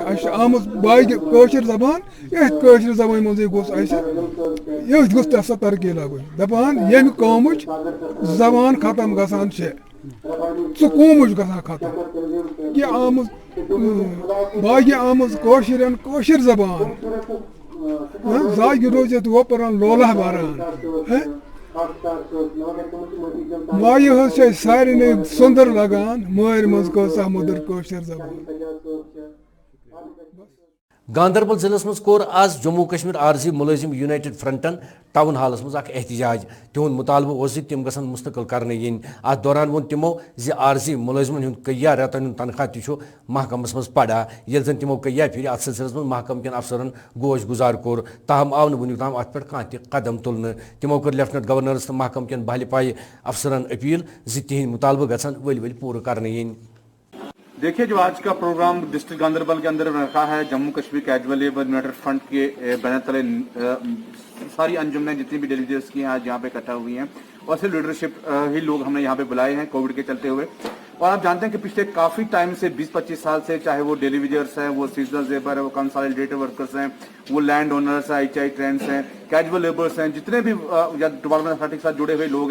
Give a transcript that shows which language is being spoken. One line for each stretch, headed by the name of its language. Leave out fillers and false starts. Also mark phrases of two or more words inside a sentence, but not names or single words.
Kashmiri: اَسہِ چھِ آمٕژ باقٕے کٲشِر زبان یتھ کٲشِر زبانہِ منٛزٕے گوٚژھ اَسہِ یٔتھۍ گوٚژھ تہِ ہسا ترقی لبٕنۍ دپان ییٚمہِ قومٕچ زبان ختم گژھان چھِ سُہ قومٕچ گژھان ختم کہِ آمٕژ باقٕے آمٕژ کٲشرٮ۪ن کٲشِر زبان زاگہِ روزِتھ وۄپران لولہ بران مایہِ ہٕنٛز چھِ اَسہِ سارنٕے سۄندر لگان مٲرۍ منٛز کۭژاہ مٔدٕر کٲشِر زبان گاندربل ضلع مز کور آز جموں کشمیر عارضی ملازم یونائٹڈ فرنٹن ٹاؤن ہالس مز اخ احتجاج تہد مطالبہ اس تم گھن مستقل کرنے ین ات دوران وون تمو زِ عارضی ملازمن ہند کیا رتن ہند تنخواہ تہ محکمس مز پڑا یل زن تمو کیا پھر ات سلسلس مز محکمہ کن افسرن گوش گزار کور تاہم آو ونیک تام ات پہ کھانا تہ قدم تلنے تمو کر لیفٹنٹ گورنرس تو محکمہ کن بہل پائے افسرن اپیل زِ تہند مطالبہ گھن ول ول پور کرنے ین
Urdu: دیکھیے جو آج کا پروگرام ڈسٹرکٹ گاندربل کے اندر رکھا ہے جموں کشمیر کیجول لیبر یونائٹڈ فرنٹ کے بینر تلے ساری انجمنیں جتنی بھی ڈیلیگیٹس کی ہیں آج یہاں پہ اکٹھا ہوئی ہیں اور صرف لیڈرشپ ہی لوگ ہم نے یہاں پہ بلائے ہیں کووڈ کے چلتے ہوئے اور آپ جانتے ہیں کہ پچھلے کافی ٹائم سے 20-25 سال سے چاہے وہ
English: daily wagers
Urdu: ہیں وہ
English: seasonal labour
Urdu: ہے وہ
English: consolidator workers
Urdu: ہیں وہ
English: land owners
Urdu: ہیں HI ٹرینڈس ہیں
English: casual labours
Urdu: ہیں جتنے بھی
English: department of
Urdu: کے ساتھ جڑے ہوئے لوگ